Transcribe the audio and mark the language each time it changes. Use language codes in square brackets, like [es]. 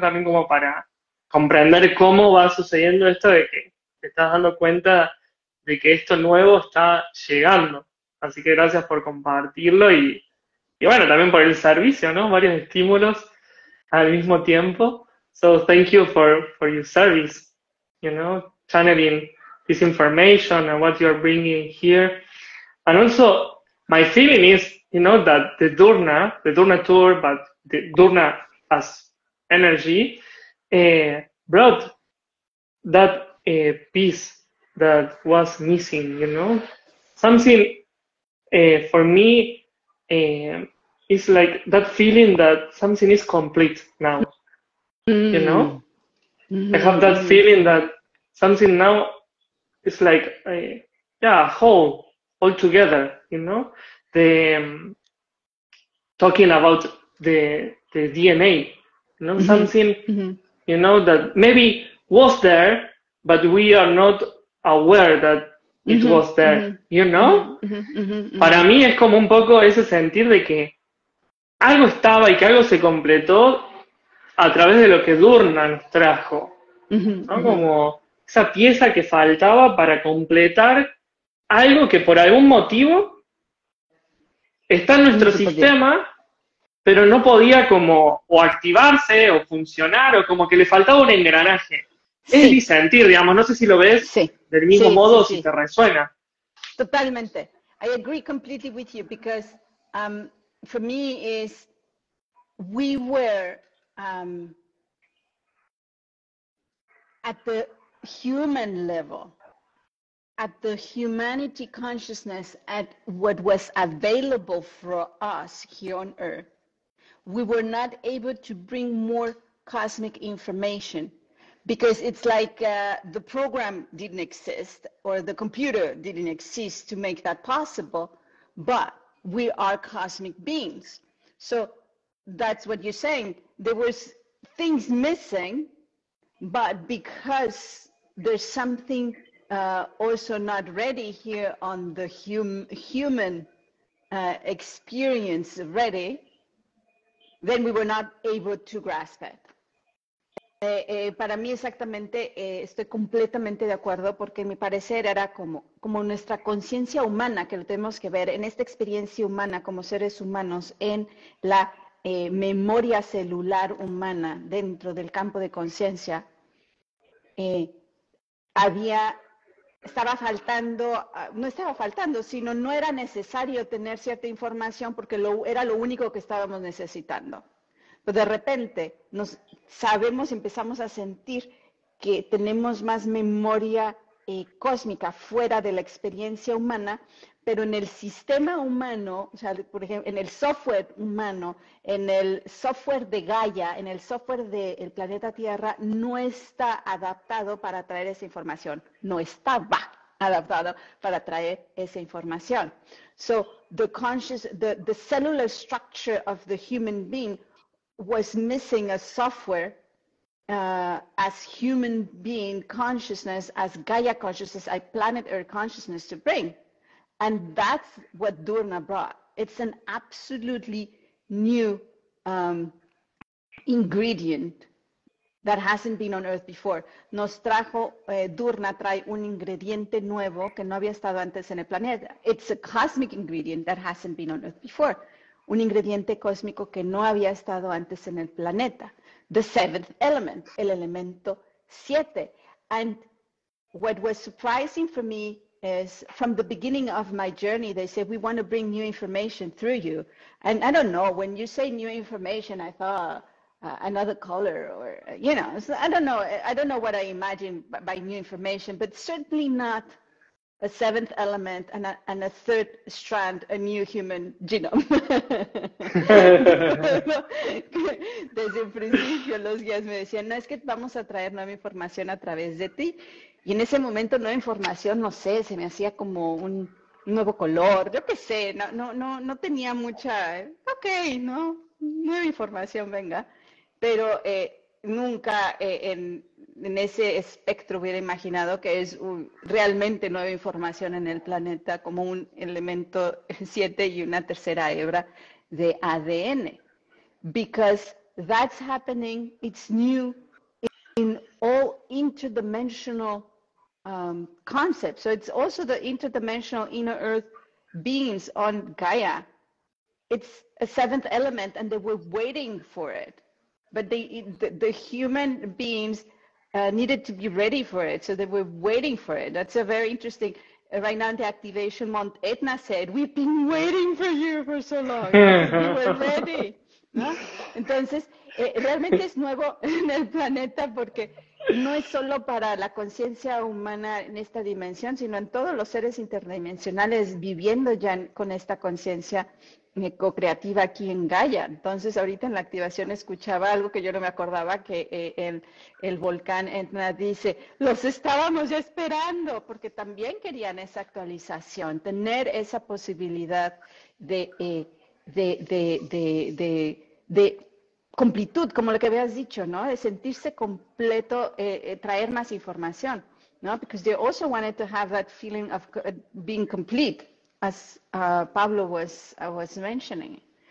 [es] También como para comprender cómo va sucediendo esto de que te estás dando cuenta de que esto nuevo está llegando. Así que gracias por compartirlo y bueno, también por el servicio, ¿no? Varios estímulos al mismo tiempo. [en] So thank you for your service, you know, channeling this information and what you're bringing here. And also, my feeling is, you know, that the dUr-Rna tour, but the dUr-Rna as energy, brought that piece that was missing, you know. Something for me is like that feeling that something is complete now, you know. I have that feeling that something now is like yeah, whole, all together, you know. The talking about the DNA, you know, something, you know, that maybe was there, but we are not aware that it was there, you know. [es] Para mí es como un poco ese sentir de que algo estaba y que algo se completó a través de lo que dUr-Rna nos trajo, ¿no? Como esa pieza que faltaba para completar algo que por algún motivo está en nuestro sistema, pero no podía como o activarse o funcionar o como que le faltaba un engranaje. Sí. Es mi sentir, digamos, no sé si lo ves del mismo modo, si te resuena. Totalmente. [en] I agree completely with you because for me is we were at the human level, at the humanity consciousness, at what was available for us here on Earth. We were not able to bring more cosmic information because it's like the program didn't exist or the computer didn't exist to make that possible, but we are cosmic beings. So that's what you're saying. There was things missing, but because there's something also not ready here on the human experience ready, then we were not able to grasp it. [es] Para mí exactamente, estoy completamente de acuerdo porque mi parecer era como nuestra conciencia humana, que lo tenemos que ver en esta experiencia humana como seres humanos, en la memoria celular humana dentro del campo de conciencia, estaba faltando, no estaba faltando, sino no era necesario tener cierta información porque era lo único que estábamos necesitando. Pero de repente empezamos a sentir que tenemos más memoria cósmica fuera de la experiencia humana, pero en el sistema humano, o sea, por ejemplo, en el software humano, en el software de Gaia, en el software del planeta Tierra, no está adaptado para traer esa información. No estaba adaptado para traer esa información. [en] So the cellular structure of the human being was missing a software as human being consciousness, as Gaia consciousness, as planet Earth consciousness to bring. And that's what dUr-Rna brought. It's an absolutely new ingredient that hasn't been on Earth before. [es] Nos trajo, dUr-Rna trae un ingrediente nuevo que no había estado antes en el planeta. [en] It's a cosmic ingredient that hasn't been on Earth before. [es] Un ingrediente cósmico que no había estado antes en el planeta. [en] The seventh element, [es] el elemento 7. [en] And what was surprising for me is from the beginning of my journey, they said, we want to bring new information through you. And I don't know, when you say new information, I thought another color or, you know, so I don't know what I imagine by new information, but certainly not a seventh element and a third strand, a new human genome. [es] Desde el principio los guías me decían, no, es que vamos a traer nueva información a través de ti. Y en ese momento nueva información, no sé, se me hacía como un nuevo color, yo qué sé, no tenía mucha, ok, no, nueva información, venga. Pero nunca en ese espectro hubiera imaginado que es realmente nueva información en el planeta como un elemento 7 y una tercera hebra de ADN. [en] Because that's happening, it's new in all interdimensional concepts. So it's also the interdimensional inner earth beings on Gaia. It's a seventh element and they were waiting for it. But the human beings needed to be ready for it. So they were waiting for it. That's a very interesting, right now in the activation month, Etna said, we've been waiting for you for so long. You were ready. ¿No? [es] Entonces, realmente es nuevo en el planeta porque no es solo para la conciencia humana en esta dimensión, sino en todos los seres interdimensionales viviendo ya con esta conciencia co-creativa aquí en Gaia. Entonces, ahorita en la activación escuchaba algo que yo no me acordaba, que el volcán Etna dice, los estábamos ya esperando, porque también querían esa actualización, tener esa posibilidad de completud, como lo que habías dicho, ¿no? De sentirse completo, traer más información, ¿no? [en] Because they also wanted to have that feeling of being complete, as Pablo was mentioning.